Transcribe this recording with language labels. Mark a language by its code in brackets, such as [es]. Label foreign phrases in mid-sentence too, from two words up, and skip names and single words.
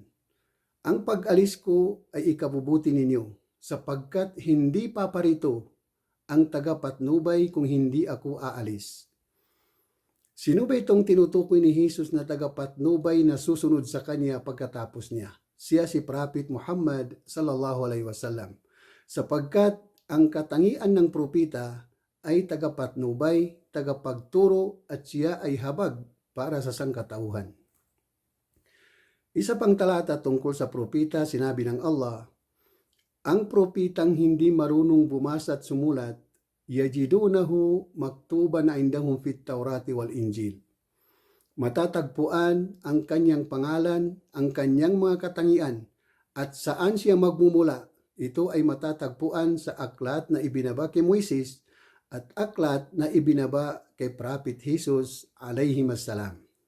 [tl] Ang pag-alis ko ay ikabubuti ninyo, sapagkat hindi paparito ang tagapatnubay kung hindi ako aalis. Sino ba itong tinutukoy ni Jesus na tagapatnubay na susunod sa kanya pagkatapos niya? Siya si Prophet Muhammad [ar] صلى الله عليه وسلم, [tl] sapagkat ang katangian ng propeta ay tagapatnubay, tagapagturo at siya ay habag para sa sangkatauhan. Isa pang talata tungkol sa propeta, sinabi ng Allah, ang propetang hindi marunong bumasa at sumulat, [ar] يجدونه مكتوبا عندهم في التوراة والإنجيل. [tl] Matatagpuan ang kanyang pangalan, ang kanyang mga katangian, at saan siya magmumula, ito ay matatagpuan sa aklat na ibinaba kay Moises at aklat na ibinaba kay Prophet Jesus [ar] عليه السلام.